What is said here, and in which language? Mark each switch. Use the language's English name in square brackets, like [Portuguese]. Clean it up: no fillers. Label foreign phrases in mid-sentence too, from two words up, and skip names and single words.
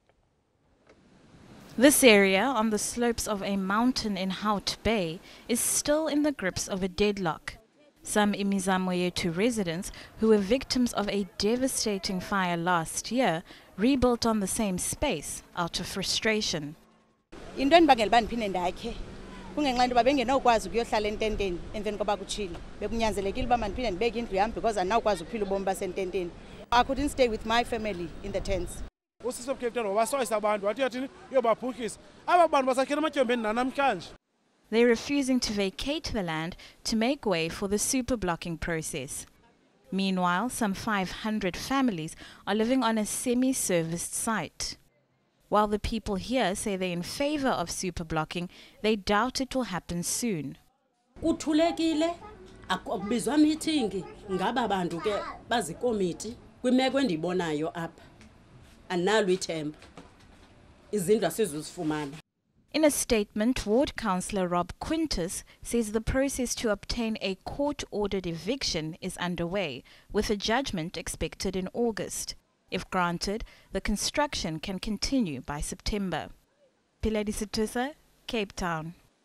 [English] This area on the slopes of a mountain in Hout Bay is still in the grips of a deadlock. Some Imizamo Year 2 residents who were victims of a devastating fire last year rebuilt on the same space out of frustration. [Xhosa] Into endibangela uba ndiphinde ndakhe kungenxa into uba bengenawukwazi ukuyohlala ententeni emveni koba kutshile. Bekunyanzelekile uba mandiphinde ndibeke indlu yam because andinawukwazi ukuphila ubomi basententeni. [English] I couldn't stay with my family in the tents. They're refusing to vacate the land to make way for the super blocking process. Meanwhile, some 500 families are living on a semi-serviced site. While the people here say they're in favor of super blocking, they doubt it will happen soon. [Xhosa] Uthulekile akubizwa meeting ngaba bantu ke bazikomiti kwimeko endibonayo apha analo ithemba izindlu asizuzifumana. [English] In a statement, Ward Councillor Rob Quintus says the process to obtain a court-ordered eviction is underway, with a judgment expected in August. If granted, the construction can continue by September. Piladi Situsa, Cape Town.